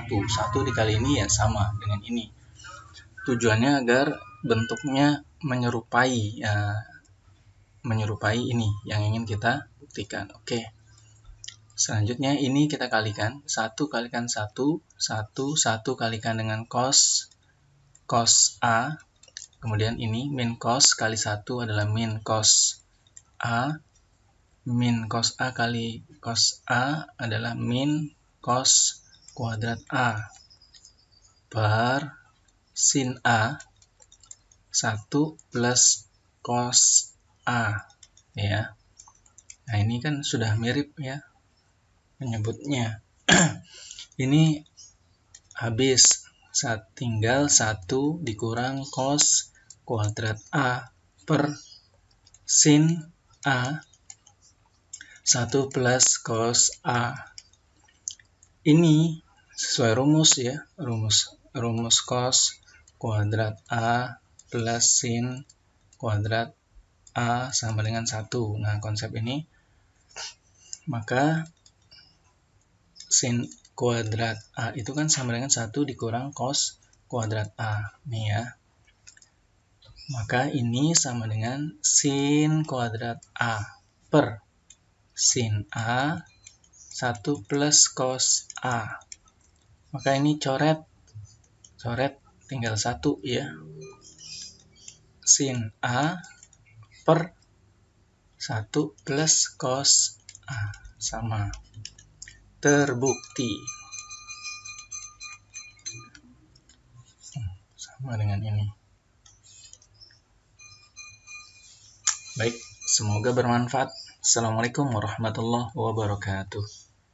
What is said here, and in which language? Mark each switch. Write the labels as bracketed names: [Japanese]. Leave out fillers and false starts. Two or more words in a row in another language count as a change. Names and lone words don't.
[Indonesian] 1 dikali ini ya sama dengan ini. Tujuannya agar bentuknya menyerupai ini yang ingin kita buktikan. Oke. Selanjutnya ini kita kalikan. 1 kalikan 1, 1 kalikan dengan cos A. Kemudian ini min cos kali 1 adalah min cos A. Min cos A kali cos A adalah min cos kuadrat A. Per sin A 1 plus cos A. Ya. Nah ini kan sudah mirip ya menyebutnya. Ini habis, tinggal 1 dikurang cos kuadrat A per sin A 1 plus cos A. Ini sesuai rumus ya, rumus cos kuadrat A plus sin kuadrat A sama dengan 1. Nah, konsep ini, maka sin kuadrat A itu kan sama dengan 1 dikurang cos kuadrat A. Nih ya. Maka ini sama dengan sin kuadrat A per sin A 1 plus cos A. Maka ini coret tinggal 1 ya. Sin A per 1 plus cos A sama. Terbukti. Sama dengan ini. Baik, semoga bermanfaat. [Arabic] السلام عليكم ورحمة الله وبركاته.